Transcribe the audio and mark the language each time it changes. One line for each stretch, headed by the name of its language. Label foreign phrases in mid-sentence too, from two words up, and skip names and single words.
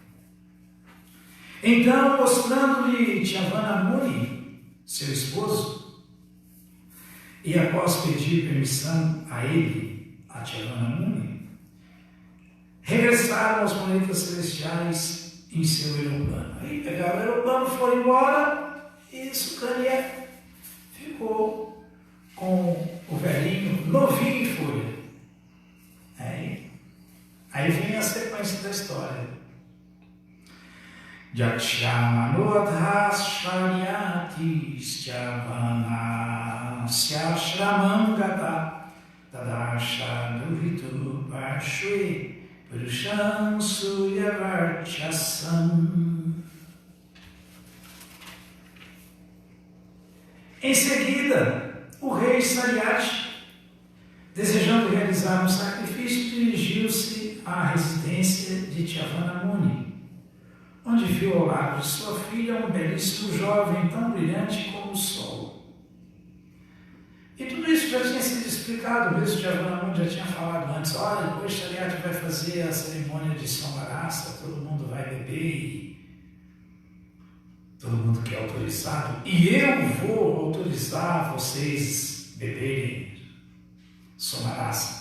Portuguese: Então, mostrando-lhe Javanamuni, seu esposo, e após pedir permissão a ele, a Javanamuni, regressaram aos planetas celestiais em seu aeroplano. Aí pegaram o aeroplano, foram embora. E Sukanya ficou com o velhinho novinho em folha. Aí vem a sequência da história.
Sanskrit: यक्ष्यमाणोऽथ शर्यातिश् च्यवनस्य आश्रमं गतः ददर्श दुहितुः पार्श्वे पुरुषं सूर्यवर्चसम्.
Portuguese: Em seguida, o rei Saryati, desejando realizar um sacrifício, dirigiu-se à residência de Javanamuni, onde viu ao lado de sua filha um belíssimo jovem tão brilhante como o sol. E tudo isso já tinha sido explicado, mesmo Javanamuni já tinha falado antes: olha, depois Saryati vai fazer a cerimônia de Somarasa, todo mundo vai beber e todo mundo que é autorizado, e eu vou autorizar vocês beberem Somarasa.